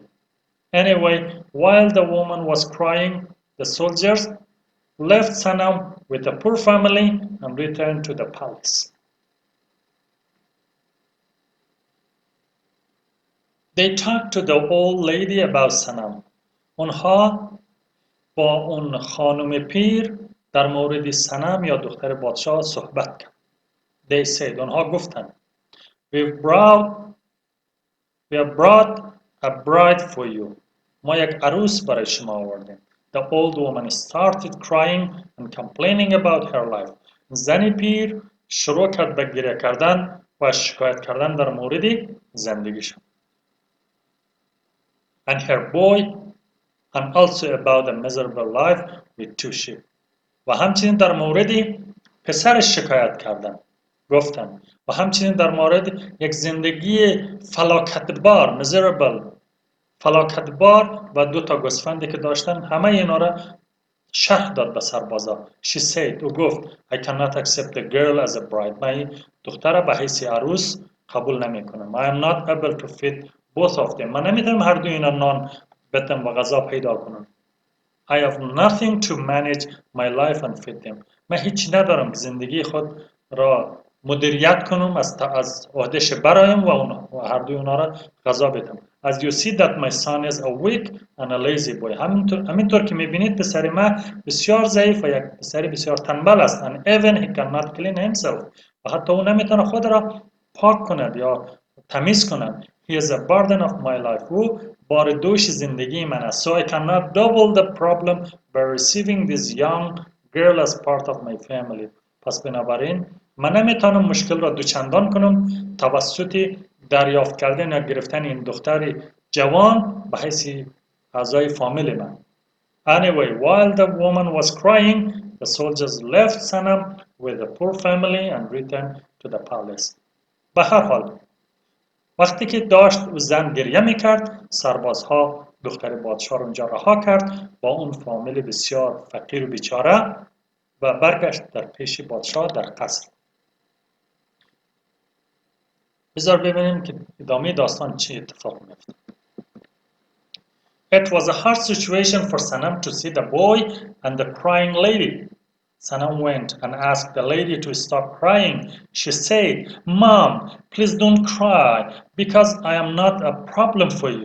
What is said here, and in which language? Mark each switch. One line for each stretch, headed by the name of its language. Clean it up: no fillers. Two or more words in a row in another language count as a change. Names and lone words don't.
English: Anyway, while the woman was crying, the soldiers left Sanam with the poor family and returned to the palace. They talked to the old lady about Sanam.
Persian: اونها با اون خانم پیر در مورد سنم یا دختر پادشاه صحبت کرد.
English: They said,
Persian: اونها گفتند
English: we have brought a bride for you.
Persian: ما یک عروس برای شما آوردیم.
English: The old woman started crying and complaining about her life.
Persian: زن پیر شروع کرد به گریه کردن و شکایت کردن در مورد زندگیشان.
English: And her boy, and also about the miserable life with 2 sheep.
Persian: و همچنین در مورد پسرش شکایت کردن. گفتن و همچنین در مورد یک زندگی فلاکتبار miserable فلاکتبار و 2 تا گوسفندی که داشتن همه اینا را شرح داد به سربازا.
English: She said,
Persian: او گفت
English: I cannot accept the girl as a bride.
Persian: من دختر به حیث عروس قبول نمی کنم.
English: I am not able to feed both of them.
Persian: من نمیتونم هر دو اینا نان بدم و غذا پیدا کنم.
English: I have nothing to manage my life and feed them.
Persian: من هیچ ندارم زندگی خود را مدیریت کنم از عهدهش برایم و هر دوی اونا را غذا بدم.
English: As you see that my son is a weak and a lazy boy.
Persian: همینطور که میبینید پسر من بسیار ضعیف و یک پسر بسیار تنبل است.
English: And even he cannot clean himself.
Persian: و حتی او نمیتونه خود را پاک کند یا تمیز کند.
English: He is a burden of my life.
Persian: او بار دوش زندگی من است.
English: So I cannot double the problem by receiving this young girl as part of my family.
Persian: پس بنابراین من نمیتونم مشکل را دوچندان کنم توسط دریافت کردن یا گرفتن این دختر جوان به حیث اعضای فامیل من.
English: Anyway, while the woman was crying, the soldiers left Sanam with the poor family and returned to the palace.
Persian: به هر حال وقتی که داشت او زن گریه میکرد سربازها دختر پادشاه را اونجا رها کرد با اون فامیل بسیار فقیر و بیچاره و برگشت در پیش پادشاه در قصر. بذار ببینیم که ادامه داستان چه اتفاق میفته.
English: It was a hard situation for Sanam to see the boy and the crying lady. Sanam went and asked the lady to stop crying. She said, "Mom, please don't cry because I am not a problem for you.